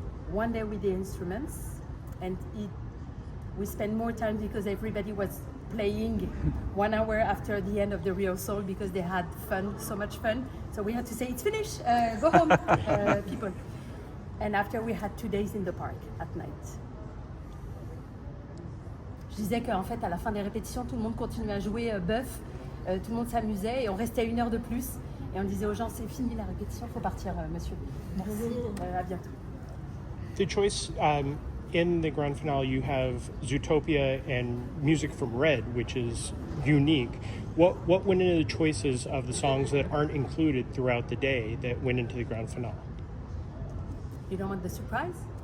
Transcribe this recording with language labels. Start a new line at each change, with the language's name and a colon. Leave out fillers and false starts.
English: 1 day with the instruments, and we spent more time because everybody was playing 1 hour after the end of the rehearsal because they had fun, so much fun. So we had to say, it's finished, go home, people. And after we had 2 days in the park at night.
French: Je disais qu'en fait, à la fin des répétitions, tout le monde continuait à jouer bœuf, tout le monde s'amusait et on restait 1 heure de plus. Et on disait aux gens, c'est fini la répétition, il faut partir, monsieur. Merci, à bientôt.
English: The choice in the grand finale, you have Zootopia and music from Red, which is unique. What went into the choices of the songs that aren't included throughout the day that went into the grand finale? You don't want the surprise?